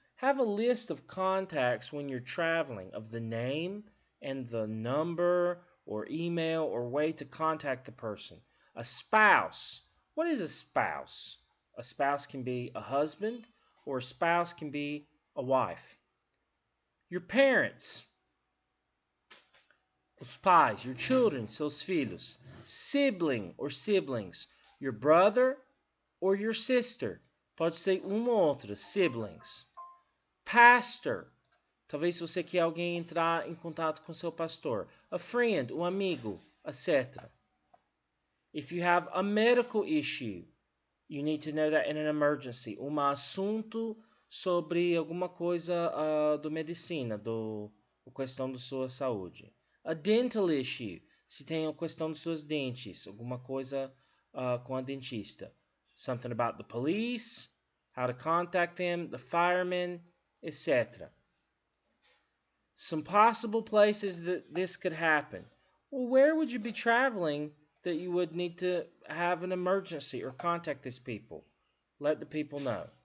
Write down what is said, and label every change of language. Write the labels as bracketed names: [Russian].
[English] Have a list of contacts when you're traveling of the name and the number or email or way to contact the person. A spouse. What is a spouse? A spouse can be a husband or a spouse can be a wife. Your parents. [Portuguese] Os pais, [English] your children, [Portuguese] seus filhos. [English] Sibling or siblings. Your brother or your sister. [Portuguese] Pode ser ou outra, siblings. Pastor. Talvez você quer alguém entrar em contato com seu pastor. [English] A friend, [Portuguese] um amigo, [English] etc. If you have a medical issue, you need to know that in an emergency. [Portuguese] Assunto sobre alguma coisa do medicina, questão da sua saúde. [English] A dental issue, [Portuguese] se tem a questão dos seus dentes, alguma coisa com a dentista. [English] Something about the police, how to contact them, the firemen, etc. Some possible places that this could happen. Well, where would you be traveling that you would need to have an emergency or contact these people? Let the people know.